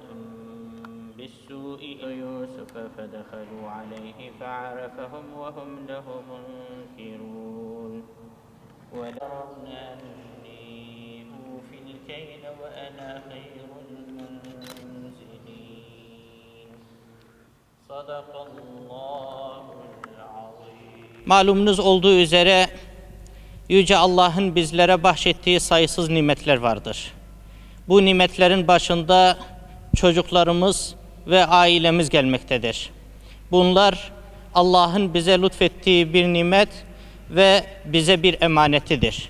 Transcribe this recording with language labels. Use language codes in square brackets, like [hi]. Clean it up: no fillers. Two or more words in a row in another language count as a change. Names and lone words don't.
[ar] بالسوء يوسف فدخلوا عليه فعرفهم وهم له منكرون ولرنا أني أوفي الكيل وأنا خير المنزلين صدق الله العظيم. [tr] Malumunuz olduğu üzere Yüce Allah'ın bizlere bahşettiği sayısız nimetler vardır. Bu nimetlerin başında çocuklarımız ve ailemiz gelmektedir. Bunlar Allah'ın bize lütfettiği bir nimet ve bize bir emanetidir.